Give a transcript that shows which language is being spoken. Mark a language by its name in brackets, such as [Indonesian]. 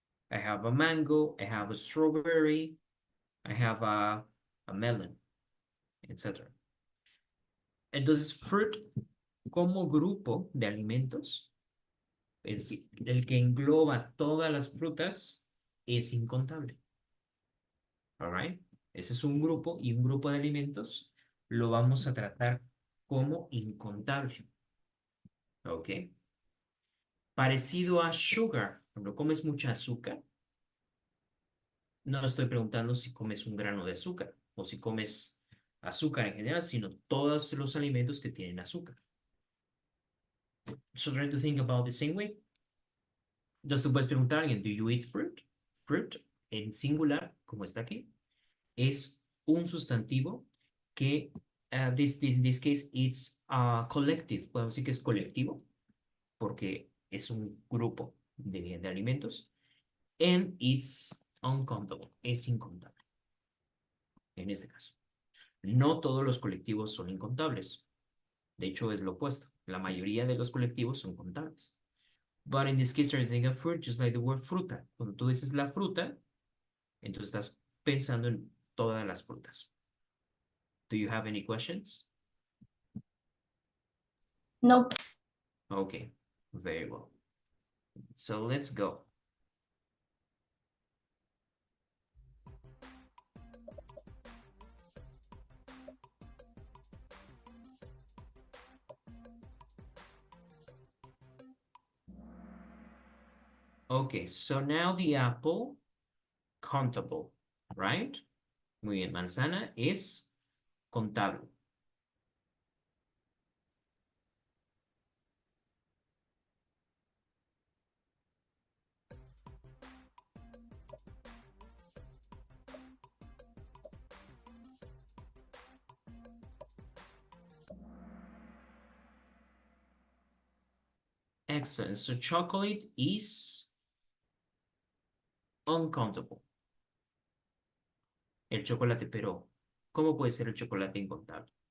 [English] I have a mango, I have a strawberry, I have a melon, etc. [Spanish] Entonces, fruit como grupo de alimentos, es decir, el que engloba todas las frutas, es incontable. [English] All right? [Spanish] Ese es un grupo y un grupo de alimentos lo vamos a tratar como incontable. ¿Ok? Parecido a sugar. Cuando comes mucha azúcar, no estoy preguntando si comes un grano de azúcar o si comes azúcar en general, sino todos los alimentos que tienen azúcar. [English] So try to think about the same way. [Spanish] Entonces tú puedes preguntar a alguien, [English] ¿do you eat fruit? [Spanish] Fruit, en singular, como está aquí, es un sustantivo que, [English] in this case, it's collective. [Spanish] Podemos decir que es colectivo, porque es un grupo de alimentos. [English] And it's uncountable, [Spanish] es incontable. En este caso. No todos los colectivos son incontables. De hecho, es lo opuesto. La mayoría de los colectivos son contables. [English] But in this case, you're thinking of fruit, just like the word fruta. [Spanish] Cuando tú dices la fruta, entonces estás pensando en todas las frutas. [English] Do you have any questions? Nope. Okay, very well. So let's go. Okay, so now the apple, countable, right? [Spanish] Muy bien, manzana es contable. [English] Excellent. So chocolate is uncountable. [Spanish] El chocolate, pero ¿cómo puede ser el chocolate incontable?